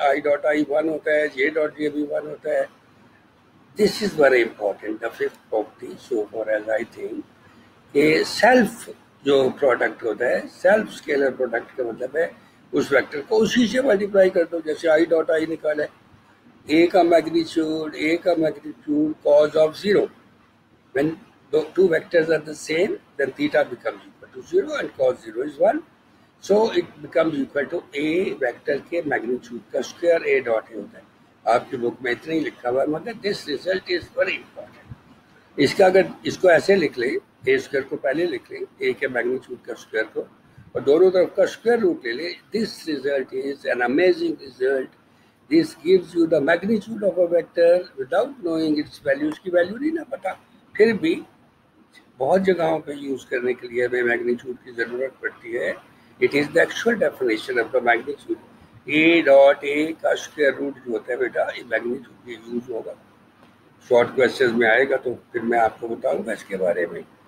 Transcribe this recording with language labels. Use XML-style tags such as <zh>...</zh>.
<ur>آئی dot آئی 1 ہوتا ہے, جے dot J بھی 1 ہوتا ہے.</ur> <en>this is very important, the fifth property, so far as I think</en> <ur>کہ سیلف جو پروڈکٹ ہوتا ہے, سیلف اسکیلر پروڈکٹ کا مطلب ہے اس ویکٹر کو اسی سے ملٹیپلائی کر دو. جیسے آئی ڈاٹ آئی نکالا ہے, اے کا magnitude cos of 0.</ur> <en>When the two vectors are the same, then theta becomes equal to 0 and cos 0 is 1. So it becomes equal to a vector</en> <ur>کے میگنیچیوڈ کا اسکوائر a ڈاٹ اے ہوتا ہے. آپ کی بک میں اتنا ہی لکھا ہوا ہے, مگر</ur> <en>This result is very important.</en> <ur>اس کا اگر اس کو ایسے لکھ لیں, اے اسکوائر کو پہلے لکھ لیں, اے کے میگنیچیوڈ کا اسکوائر کو, اور دونوں طرف کا اسکوائر روٹ لے لیں,</ur> <en>This result is an amazing result. This gives you the magnitude of a vector without knowing its value.</en> <ur>اس کی ویلیو نہیں نا پتا, پھر بھی بہت جگہوں پہ یوز کرنے کے لیے ہمیں میگنیچیوڈ کی ضرورت پڑتی ہے.</ur> <en>It is the actual definition of the magnitude.</en> <ur>A dot اے کا اسکوائر روٹ جو ہوتا ہے بیٹا, یہ میگنیچیوڈ میں یوز ہوگا. شارٹ کویسچنز میں آئے گا تو پھر میں آپ کو بتاؤں گا اس کے بارے میں.</ur>